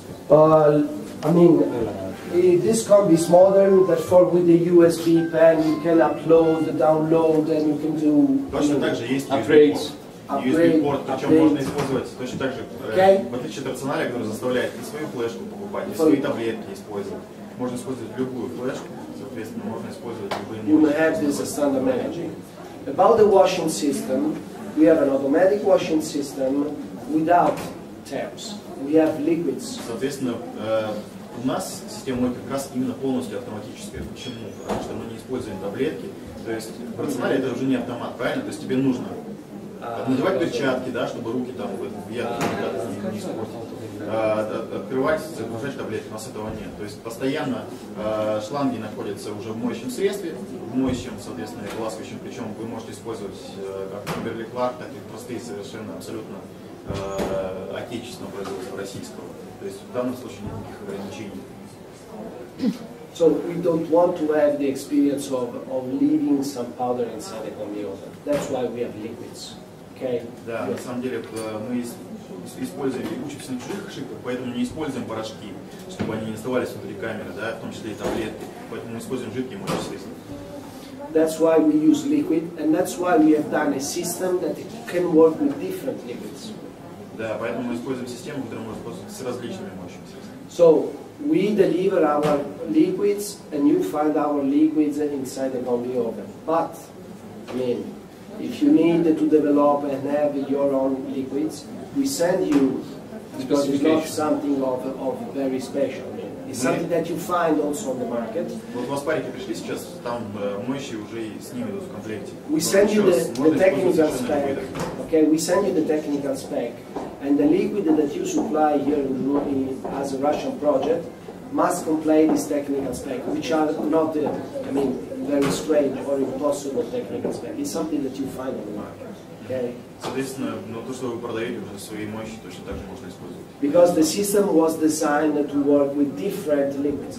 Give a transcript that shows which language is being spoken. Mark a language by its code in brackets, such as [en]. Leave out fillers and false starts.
[en] I mean, this combi is modern, therefore with the USB pen you can upload, download, and you can do upgrades. [ru] USB-порт, причем можно использовать точно так же, в отличие от рационаля, который заставляет не свою флешку покупать, не свои таблетки использовать. Можно использовать любую флешку, соответственно, можно использовать любые. [en] You may have this as standard managing. About the washing system, we have an automatic washing system without taps. We have liquids. [ru] Соответственно, у нас система как раз именно полностью автоматическая. Почему? Потому что мы не используем таблетки. То есть в рационале это уже не автомат, правильно? То есть тебе нужно надевать перчатки, да, чтобы руки там не испортить. Открывать, загружать таблетки, у нас этого нет. То есть постоянно шланги находятся уже в моющем средстве, в моющем, соответственно, ласкающем, причем вы можете использовать как Kimberly-Clark, так и простые совершенно абсолютно отечественного производства, российского. То есть в данном случае нет никаких ограничений. [en] So we don't want to have the experience of leaving some powder inside the combi oven. That's why we have liquids. Okay? [ru] Да, на самом деле мы используем и учимся на чужих ошибках, поэтому не используем порошки, чтобы они не оставались внутри камеры, да, в том числе и таблетки. Поэтому мы используем жидкие моющие средства. [en] That's why we use liquid, and that's why we have done a system that can work with different liquids. [ru] Да, поэтому мы используем систему, которая может пользоваться с различными моющими средствами. [en] So we deliver our liquids, and you find our liquids inside the combi oven. But I mean, if you need to develop and have your own liquids, we send you, because it's not something of very special. It's something that you find also on the market. [ru] Вот у вас парики пришли сейчас, там моющие уже и с ними идут в комплекте. [en] We send you the technical spec. Okay, we send you the technical spec, and the liquid that you supply here as a Russian project must comply this technical spec, which are not, I mean, very strange or impossible technical spec. It's something that you find on the market. Okay? [ru] Соответственно, то, что вы продаете уже свои мощи, точно так же можно использовать. [en] Because the system was designed to work with different liquids.